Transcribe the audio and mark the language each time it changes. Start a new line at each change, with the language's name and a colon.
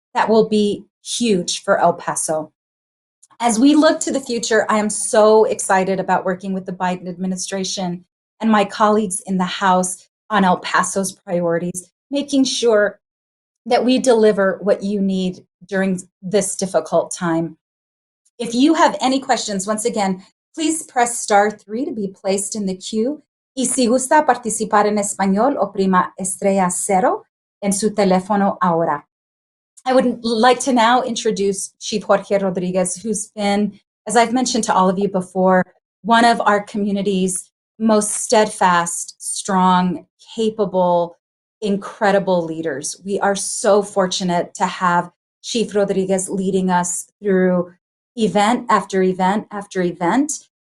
English: That will be huge for El Paso. As we look to the future, I am so excited about working with the Biden administration and my colleagues in the House on El Paso's priorities, making sure that we deliver what you need during this difficult time. If you have any questions, once again, please press *3 to be placed in the queue.
Spanish: Y si gusta participar en español, oprima *0 en su teléfono ahora.
English: I would like to now introduce Chief Jorge Rodriguez, who's been, as I've mentioned to all of you before, one of our community's most steadfast, strong, capable, incredible leaders. We are so fortunate to have Chief Rodriguez leading us through event after event after event.